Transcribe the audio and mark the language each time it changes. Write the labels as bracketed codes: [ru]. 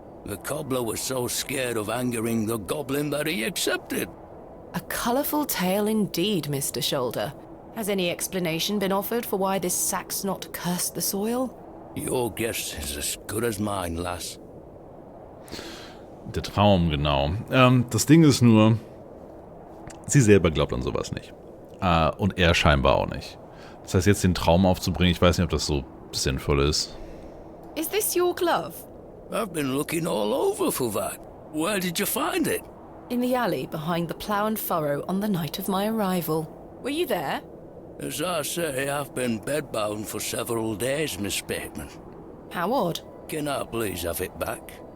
[en] The cobbler was so scared of angering the goblin that he accepted. A colourful tale indeed, Mr. Shoulder. Has any explanation been offered for why this Saxnot cursed the soil? Your guess is as good as mine, lass. [de] Der Traum, genau. Das Ding ist nur, sie selber glaubt an sowas nicht. Und er scheinbar auch nicht. Das heißt, jetzt den Traum aufzubringen, ich weiß nicht, ob das so sinnvoll ist. [en] Is this your glove? I've been looking all over for that. Where did you find it? In the alley behind the plough and furrow on the night of my arrival. Were you there? As I say, I've been bedbound for several days, Miss Bateman. How odd. Can I please have it back?